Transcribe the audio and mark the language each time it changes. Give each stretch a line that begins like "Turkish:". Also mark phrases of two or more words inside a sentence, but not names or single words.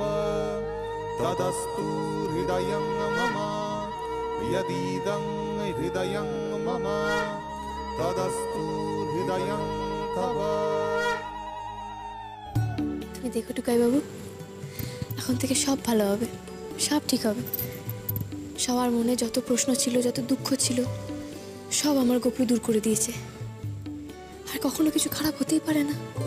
Sanskrit: तदस्तु हृदयं मम यदीदं हृदयं मम तदस्तु हृदयं तव।
Bangla: তুমি দেখো টুকাই বাবু, এখন থেকে সব ভালো হবে, সব ঠিক হবে। সবার মনে যত প্রশ্ন ছিল, যত দুঃখ ছিল, সব আমার গোপু দূর করে দিয়েছে। আর কখনো কিছু খারাপ হতেই পারে না।